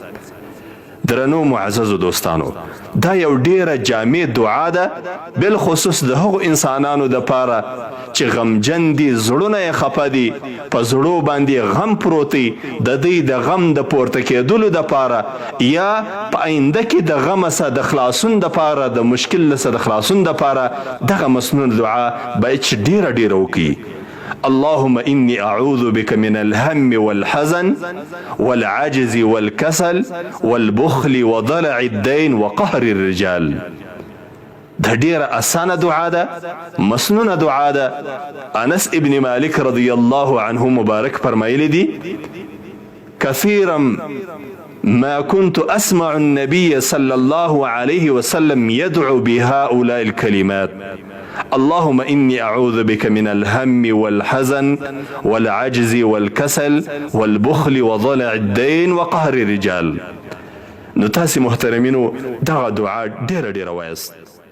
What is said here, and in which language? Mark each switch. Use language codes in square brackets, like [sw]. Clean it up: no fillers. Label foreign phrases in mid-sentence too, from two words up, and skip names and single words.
[ps] درنو معززو دوستانو، دا یو ډیره جامع دعا ده، بالخصوص د هغو انسانانو دپاره چې غمجن دي، زړونه یې خفه دي، په زړو باندې غم پروت دی، د دوی د غم د پورته کېدلو دپاره یا په آینده کې د غم څخه د خلاصون دپاره، د مشکل څخه د خلاصون دپاره دغه مسنون دعا باید چې ډیره وکړي. [ar] اللهم إني أعوذ بك من الهم والحزن والعجز والكسل والبخل وضلع الدين وقهر الرجال. [ps] دا ډیره اسانه دعا ده، مسنونه دعا ده. انس ابن مالک [ar] رضی الله عنه [ps] مبارک فرمایلی دي: [ar] كثيرا ما كنت أسمع النبي صلى الله عليه وسلم يدعو بهؤلاء الكلمات: اللهم إني أعوذ بك من الهم والحزن والعجز والكسل والبخل وضلع الدين وقهر الرجال. [ps] نو تاسي محترمینو دغه دعا ډیره وایست.